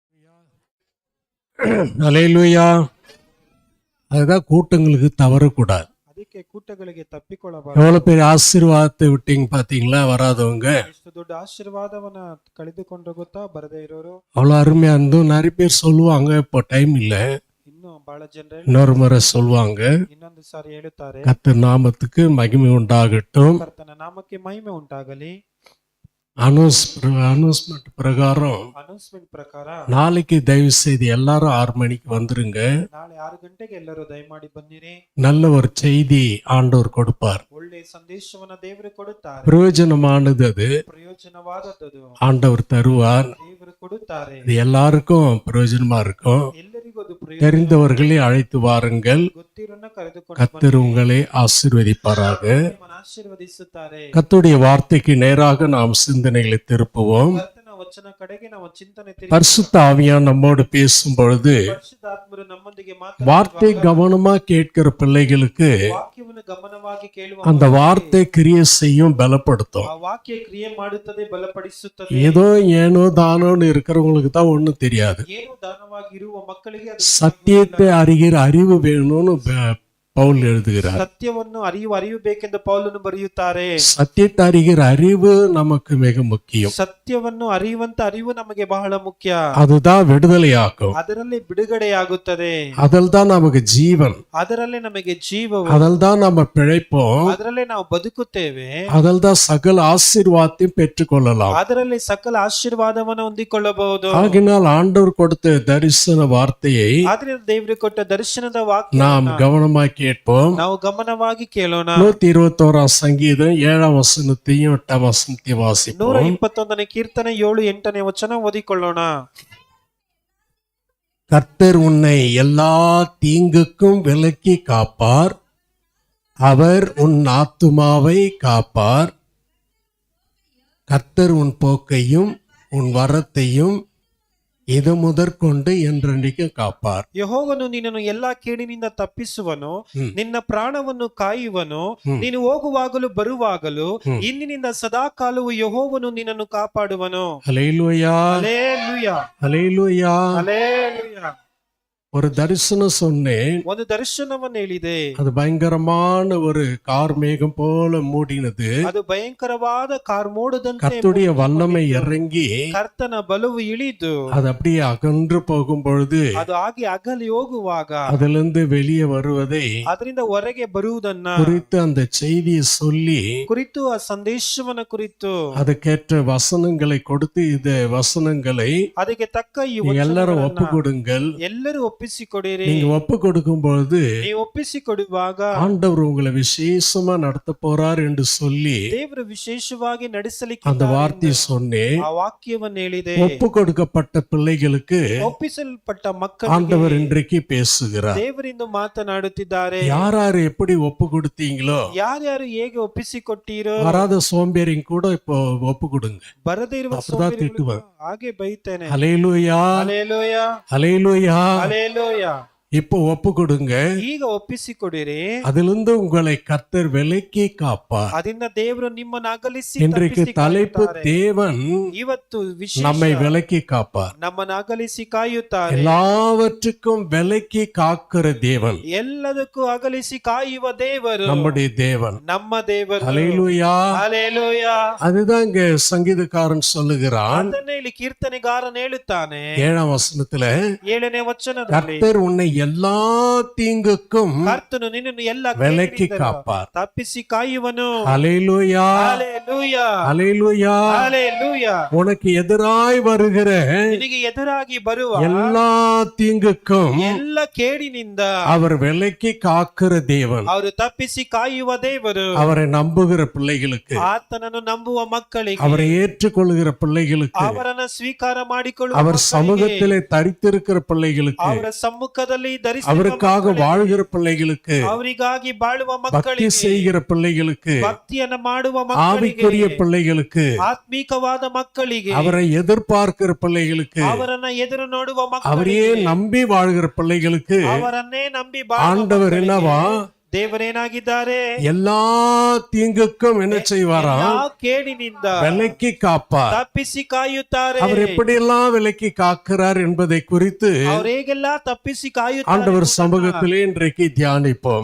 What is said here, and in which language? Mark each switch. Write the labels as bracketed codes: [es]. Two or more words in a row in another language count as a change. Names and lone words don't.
[ta] அல்லேலூயா. அதுதான் கூட்டங்களுக்கு தவறக்கூடாது. [kn] ಅದಕ್ಕೆ ಕೂಟಗಳಿಗೆ ತಪ್ಪಿಕೊಳ್ಳಬಾರದು. [ta] எவ்வளவு பெரிய ஆசீர்வாதத்தை விட்டீங்க பாத்தீங்களா? வராதவங்க [kn] ಎಷ್ಟು ದೊಡ್ಡ ಆಶೀರ್ವಾದವನ್ನ ಕಳೆದುಕೊಂಡ್ರು ಗೊತ್ತಾ ಬರದೇ ಇರೋರು. [ta] அவ்வளவு அருமையா இருந்தும் நிறைய பேர் சொல்லுவாங்க, இப்போ டைம் இல்ல, [kn] ಇನ್ನು ಬಹಳ ಜನರು [ta] இன்னொரு முறை சொல்லுவாங்க. [kn] ಇನ್ನೊಂದು ಸಾರಿ ಹೇಳುತ್ತಾರೆ, [ta] கர்த்தர் நாமத்துக்கு மகிமை உண்டாகட்டும். [kn] ಕರ್ತನ ನಾಮಕ್ಕೆ ಮಹಿಮೆ ಉಂಟಾಗಲಿ. [ta] அனௌன்ஸ்மெண்ட் பிரகாரம் [kn] ಅನೌನ್ಸ್ಮೆಂಟ್ ಪ್ರಕಾರ [ta] நாளைக்கு தயவு செய்து எல்லாரும் 6 மணிக்கு வந்துருங்க. [kn] ನಾಳೆ 6 ಗಂಟೆಗೆ ಎಲ್ಲರೂ ದಯಮಾಡಿ ಬನ್ನಿರಿ. [ta] நல்ல ஒரு செய்தி ஆண்டவர் கொடுப்பார். [kn] ಒಳ್ಳೆ ಸಂದೇಶವನ್ನ ದೇವರು ಕೊಡುತ್ತಾರೆ. [ta] பிரயோஜனமானது அது [kn] ಪ್ರಯೋಜನವಾದದ್ದು [ta] ஆண்டவர் தருவார். [kn] ದೇವರು ಕೊಡುತ್ತಾರೆ. [ta] இது எல்லாருக்கும் பிரயோஜனமா இருக்கும். [kn] ಎಲ್ಲರಿಗೂ ಅದು ಪ್ರಯೋಜನ. [ta] தெரிந்தவர்களை அழைத்து வாருங்கள். [kn] ಗೊತ್ತಿರೋನ್ನ ಕರೆದುಕೊಂಡು [ta] கர்த்தர் உங்களை ஆசீர்வதிப்பாராக. [kn] ನಿಮ್ಮನ್ನು ಆಶೀರ್ವದಿಸುತ್ತಾರೆ. [ta] கர்த்தருடைய வார்த்தைக்கு நேராக நாம் சிந்தனைகளை திருப்புவோம். [kn] ಕರ್ತನ ವಚನ ಕಡೆಗೆ ನಾವು ಚಿಂತನೆ [ta] பரிசுத்த ஆவியானவர் நம்மோடு பேசும் பொழுது [kn] ಪರಿಶುದ್ಧಾತ್ಮರು ನಮ್ಮೊಂದಿಗೆ [ta] வார்த்தை [kn] ಮಾತನಾಡುವಾಗ [ta] கவனமா கேட்கிற பிள்ளைகளுக்கு [kn] ವಾಕ್ಯವನ್ನು ಗಮನವಾಗಿ ಕೇಳುವ [ta] அந்த வார்த்தை கிரியை செய்யும், பலப்படுத்தும். [kn] ಆ ವಾಕ್ಯ ಕ್ರಿಯೆ ಮಾಡುತ್ತದೆ, ಬಲಪಡಿಸುತ್ತದೆ. [ta] ஏதோ ஏனோ தானோன்னு இருக்கிறவங்களுக்கு தான் ஒண்ணும் தெரியாது. [kn] ಏನು ದಾನವಾಗಿ ಇರುವ ಮಕ್ಕಳಿಗೆ ಅದು [ta] சத்தியத்தை அறிகிற அறிவு வேணும்னு பவுல் எழுதுகிறார். [kn] ಸತ್ಯವನ್ನು ಅರಿಯಬೇಕೆಂದು ಪೌಲನು ಬರೆಯುತ್ತಾರೆ. [ta] சத்தியத்தை அறிகிற அறிவு நமக்கு மிக முக்கியம். [kn] ಸತ್ಯವನ್ನು ಅರಿಯುವಂತ ಅರಿವು ನಮಗೆ ಬಹಳ ಮುಖ್ಯ. [ta] அதுதான் விடுதலையாக்கும். [kn] ಅದರಲ್ಲಿ ಬಿಡುಗಡೆಯಾಗುತ್ತದೆ. [ta] அதில் தான் நமக்கு ஜீவன். [kn] ಅದರಲ್ಲೇ ನಮಗೆ ಜೀವವು. [ta] அதில் தான் நம்ம பிழைப்போம். [kn] ಅದರಲ್ಲೇ ನಾವು ಬದುಕುತ್ತೇವೆ. [ta] அதில் தான் சகல ஆசீர்வாதத்தையும் பெற்றுக்கொள்ளலாம். [kn] ಅದರಲ್ಲಿ ಸಕಲ ಆಶೀರ್ವಾದವನ್ನು ಹೊಂದಿಕೊಳ್ಳಬಹುದು. [ta] ஆகினால் ஆண்டவர் கொடுத்த தரிசன வார்த்தையை [kn] ಆದ್ರಿಂದ ದೇವರು ಕೊಟ್ಟ ದರ್ಶನದ ವಾಕ್ಯ [ta] நாம் கவனமாய் கேட்போம். [kn] ನಾವು ಗಮನವಾಗಿ ಕೇಳೋಣ. [ta] 121 சங்கீதம் 7 வசனத்தையும் 8 வசனத்தையும் வாசிப்போம். [kn] 121 ಕೀರ್ತನೆ 7, 8 ವಚನ ಓದಿಕೊಳ್ಳೋಣ. [ta] கர்த்தர் உன்னை எல்லா தீங்குக்கும் விலக்கி காப்பார். அவர் உன் ஆத்துமாவை காப்பார். கர்த்தர் உன் போக்கையும் உன் வரத்தையும் இது முதற்கொண்டு என்றென்றைக்கும் காப்பார். [kn] ಯೆಹೋವನು ನಿನ್ನನ್ನು ಎಲ್ಲಾ ಕೇಡಿನಿಂದ ತಪ್ಪಿಸುವನು, ನಿನ್ನ ಪ್ರಾಣವನ್ನು ಕಾಯುವನು. ನೀನು ಹೋಗುವಾಗಲೂ ಬರುವಾಗಲೂ ಇಂದಿನಿಂದ ಸದಾಕಾಲವು ಯೆಹೋವನು ನಿನ್ನನ್ನು ಕಾಪಾಡುವನು. [ta] ஹல்லேலூயா, [kn] ಹಲ್ಲೆಲೂಯಾ, [ta] ஹல்லேலூயா. [kn] ಹಲ್ಲೆಲೂಯಾ. [ta] ஒரு தரிசனம் சொன்னேன். [kn] ಒಂದು ದರ್ಶನವನ್ನು ಹೇಳಿದೆ. [ta] அது பயங்கரமான ஒரு கார் மேகம் போல மூடினது. [kn] ಅದು ಭಯಂಕರವಾದ ಕಾರ್ಮೋಡದಂತೆ [ta] கர்த்தருடைய வல்லமை இறங்கி [kn] ಕರ್ತನ ಬಲವು ಇಳಿದು [ta] அது அப்படியே அகன்று போகும் பொழுது [kn] ಅದು ಹಾಗೆ ಅಗಲಿ ಹೋಗುವಾಗ [ta] அதிலிருந்து வெளியே வருவதை [kn] ಅದರಿಂದ ಹೊರಗೆ ಬರುವುದನ್ನ [ta] குறித்து அந்த செய்தியை சொல்லி [kn] ಕುರಿತು, ಆ ಸಂದೇಶವನ್ನ ಕುರಿತು [ta] அதுக்கேற்ற வசனங்களை கொடுத்து இந்த வசனங்களை [kn] ಅದಕ್ಕೆ ತಕ್ಕ ಈ [ta] நீங்க எல்லாரும் ஒப்பு [kn] ವಚನಗಳನ್ನ [ta] கொடுங்கள். [kn] ಎಲ್ಲರೂ ಒಪ್ಪಿಸಿಕೊಡಿರಿ. [ta] நீங்க ஒப்பு கொடுக்கும் பொழுது [kn] ನೀವು ಒಪ್ಪಿಸಿಕೊಡುವಾಗ [ta] ஆண்டவர் உங்களை விசேஷமா நடத்த போறார் என்று சொல்லி [kn] ದೇವರು ವಿಶೇಷವಾಗಿ ನಡೆಸಲಿಕ್ಕೆ [ta] அந்த வார்த்தையை சொன்னேன். [kn] ಆ ವಾಕ್ಯವನ್ನು ಹೇಳಿದೆ. [ta] ஒப்பு கொடுக்கப்பட்ட பிள்ளைகளுக்கு [kn] ಒಪ್ಪಿಸಲ್ಪಟ್ಟ ಮಕ್ಕಳಿಗೆ [ta] ஆண்டவர் இன்றைக்கு பேசுகிறார். [kn] ದೇವರಿಂದ ಮಾತನಾಡುತ್ತಿದ್ದಾರೆ. [ta] யார் யார் எப்படி ஒப்பு கொடுத்தீங்களோ, [kn] ಯಾರ್ಯಾರು ಹೇಗೆ ಒಪ್ಪಿಸಿಕೊಟ್ಟಿರೋ, [ta] வராத சோம்பேறிங்க கூட இப்போ ஒப்பு கொடுங்க. [kn] ಬರದೇ ಇರುವ [ta] அப்படிதான் [kn] ಸೋಂಬೇರಿಗಳಿಗೂ [ta] திட்டுவேன். [kn] ಹಾಗೆ ಬೈತೇನೆ. [ta] ஹல்லேலூயா, [kn] ಹಲ್ಲೆಲೂಯಾ, [ta] ஹல்லேலூயா. [kn] ಹಲ್ಲೆಲೂಯಾ. [ta] இப்போ ஒப்பு கொடுங்க. [kn] ಈಗ ಒಪ್ಪಿಸಿಕೊಡಿರಿ. [ta] அதிலிருந்து உங்களை கர்த்தர் விலக்கி காப்பார். [kn] ಅದರಿಂದ ದೇವರು ನಿಮ್ಮನ್ನು ಅಗಲಿಸಿ [ta] இன்றைக்கு [kn] ತಪ್ಪಿಸಿ [ta] தலைப்பு [kn] ಕಾಯುತ್ತಾರೆ. [ta] தேவன் [kn] ಇವತ್ತು ವಿಶೇಷ [ta] நம்மை விலக்கி காப்பார். [kn] ನಮ್ಮನ್ನು ಅಗಲಿಸಿ ಕಾಯುತ್ತಾರೆ. [ta] எல்லாவற்றுக்கும் விலக்கி காக்கிற தேவன் [kn] ಎಲ್ಲದಕ್ಕೂ ಅಗಲಿಸಿ ಕಾಯುವ ದೇವರು [ta] நம்முடைய தேவன். [kn] ನಮ್ಮ ದೇವರು. [ta] ஹல்லேலூயா. [kn] ಹಲ್ಲೆಲೂಯಾ. [ta] அதுதான் இங்க சங்கீதக்காரன் சொல்லுகிறான். [kn] ಅದನ್ನೇ ಇಲ್ಲಿ ಕೀರ್ತನೆಗಾರನ್ ಹೇಳುತ್ತಾನೆ [ta] 7ஆம் வசனத்துல, [kn] 7ನೇ ವಚನದಲ್ಲಿ, [ta] கர்த்தர் உன்னை எல்லா தீங்குக்கும் [kn] ಕರ್ತನು ನಿನ್ನನ್ನು ಎಲ್ಲ [ta] விலக்கி [kn] ಕೇಡಿನಿಂದಲೂ [ta] காப்பார். [kn] ತಪ್ಪಿಸಿ ಕಾಯುವನು. [ta] ஹல்லேலூயா, [kn] ಹಲ್ಲೆಲೂಯಾ, [ta] ஹல்லேலூயா. [kn] ಹಲ್ಲೆಲೂಯಾ. [ta] உனக்கு எதிராய் வருகிற [kn] ನಿನಗೆ ಎದುರಾಗಿ ಬರುವ [ta] எல்லா தீங்குக்கும் [kn] ಎಲ್ಲ ಕೇಡಿನಿಂದ [ta] அவர் விலக்கி காக்கிற தேவன். [kn] ಅವರು ತಪ್ಪಿಸಿ ಕಾಯುವ ದೇವರು. [ta] அவரை நம்புகிற பிள்ளைகளுக்கு, [kn] ಆತನನ್ನು ನಂಬುವ ಮಕ್ಕಳಿಗೆ, [ta] அவரை ஏற்றுக்கொள்கிற பிள்ளைகளுக்கு, [kn] ಅವರನ್ನ ಸ್ವೀಕಾರ ಮಾಡಿಕೊಳ್ಳುವ [ta] அவர் [kn] ಮಕ್ಕಳಿಗೆ, [ta] சமூகத்திலே தரித்திருக்கிற பிள்ளைகளுக்கு, [kn] ಅವರ ಸಮ್ಮುಖದಲ್ಲಿ ಧರಿಸಿರುವ [ta] அவருக்காக [kn] ಮಕ್ಕಳಿಗೆ, [ta] வாழ்கிற பிள்ளைகளுக்கு, [kn] ಅವರಿಗಾಗಿ ಬಾಳುವ [ta] பக்தி [kn] ಮಕ್ಕಳಿಗೆ, [ta] செய்கிற பிள்ளைகளுக்கு, [kn] ಭಕ್ತಿಯನ್ನ ಮಾಡುವ ಮಕ್ಕಳಿಗೆ, [ta] ஆவிக்குரிய பிள்ளைகளுக்கு, [kn] ಆತ್ಮೀಕವಾದ ಮಕ್ಕಳಿಗೆ, [ta] அவரை எதிர்பார்க்கிற பிள்ளைகளுக்கு, [kn] ಅವರನ್ನ ಎದುರು ನೋಡುವ [ta] அவரையே [kn] ಮಕ್ಕಳಿಗೆ, [ta] நம்பி வாழ்கிற பிள்ளைகளுக்கு [kn] ಅವರನ್ನೇ ನಂಬಿ ಬಾಳುವ [ta] ஆண்டவர் [kn] ಮಕ್ಕಳಿಗೆ [ta] என்னவா [kn] ದೇವರೇನಾಗಿದ್ದಾರೆ? [ta] எல்லா தீங்குக்கும் என்ன செய்வாராம்? [kn] ಎಲ್ಲಾ ಕೇಡಿನಿಂದ [ta] விலக்கி காப்பார். [kn] ತಪ್ಪಿಸಿ ಕಾಯುತ್ತಾರೆ. [ta] அவர் எப்படியெல்லாம் விலக்கி காக்கிறார் என்பதை குறித்து [kn] ಅವ್ರು ಹೇಗೆಲ್ಲ ತಪ್ಪಿಸಿ ಕಾಯುತ್ತಾರೆ [ta] ஆண்டவர் சமூகத்திலே இன்றைக்கு தியானிப்போம்.